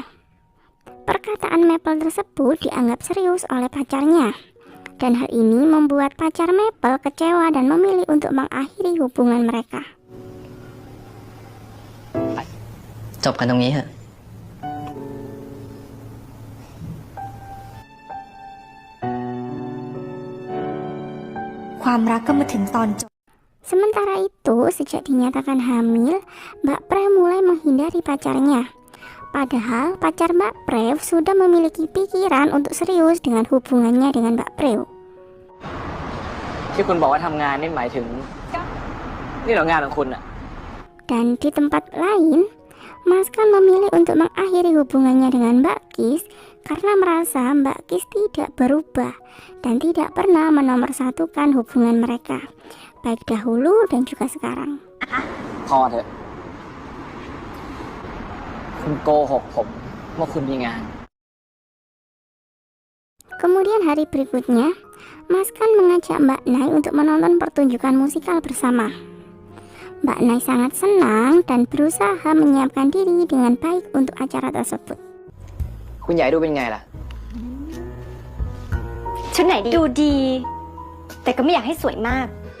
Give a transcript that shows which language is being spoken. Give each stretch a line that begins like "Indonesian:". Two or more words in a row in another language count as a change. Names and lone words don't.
Indonesian: Perkataan Maple tersebut dianggap serius oleh pacarnya, dan hal ini membuat pacar Maple kecewa dan memilih untuk mengakhiri hubungan mereka.
Thai: จบกันตรงนี้เถอะ ความรักก็มาถึงตอนจบ
Indonesian: Sementara itu, sejak dinyatakan hamil, Mbak Prew mulai menghindari pacarnya. Padahal pacar Mbak Prew sudah memiliki pikiran untuk serius dengan hubungannya dengan Mbak Prew.
Thai: ที่คุณบอกว่าทำงานนี่หมายถึง นี่เหรองานของคุณอะ
Indonesian: Dan di tempat lain, Maskan memilih untuk mengakhiri hubungannya dengan Mbak Kis karena merasa Mbak Kis tidak berubah dan tidak pernah menomorsatukan hubungan mereka, baik dahulu dan juga sekarang.
Thai: พอเถอะ คุณโกหกผมว่าคุณมีงาน
Indonesian: Kemudian hari berikutnya, Maskan mengajak Mbak Nai untuk menonton pertunjukan musikal bersama. Mbak Nai sangat senang dan berusaha menyiapkan diri dengan baik untuk acara tersebut.
Thai: คุณใหญ่ดูเป็นไงล่ะ ชุดไหนดีดูดี แต่ก็ไม่อยากให้สวยมาก